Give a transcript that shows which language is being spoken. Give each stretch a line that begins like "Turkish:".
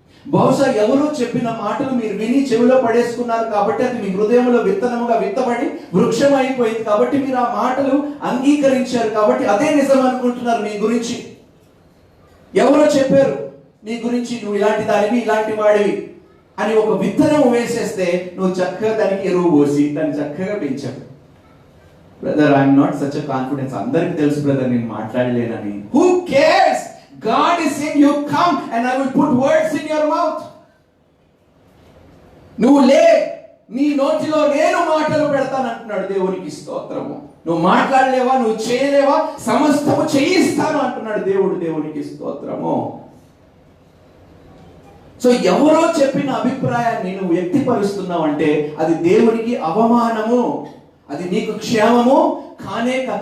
Telugu: బహుశా ఎవరో చెప్పిన మాటలు మీరు విని చెవిలో పడేసుకున్నారు కాబట్టి అది మీ హృదయంలో విత్తనముగా విత్తబడి వృక్షం అయిపోయింది కాబట్టి మీరు ఆ మాటలు అంగీకరించారు కాబట్టి అదే నిజం అనుకుంటున్నారు మీ గురించి. ఎవరో చెప్పారు నీ గురించి, నువ్వు ఇలాంటి దానివి, ఇలాంటి వాడివి అని ఒక విత్తనం వేసేస్తే నువ్వు చక్కగా దానికి ఎరువు పోసి దాన్ని చక్కగా పెంచావు.
English: Brother, I'm not such a confidence.
Telugu: అందరికి తెలుసు బ్రదర్ నేను మాట్లాడలేనని.
English: Who cares? God is saying you come and I will put words in your mouth.
Telugu: నువ్వు లే, నీ నోటిలో నేను మాటలు పెడతాను అంటున్నాడు. దేవునికి స్తోత్రము. నువ్వు మాట్లాడలేవా, నువ్వు చేయలేవా, సమస్తము చేయిస్తాను అంటున్నాడు దేవుడు. దేవునికి స్తోత్రము. సో ఎవరో చెప్పిన అభిప్రాయాన్ని నువ్వు వ్యక్తిపరుస్తున్నావు అంటే అది దేవునికి అవమానము, అది నీకు క్షేమము కానే.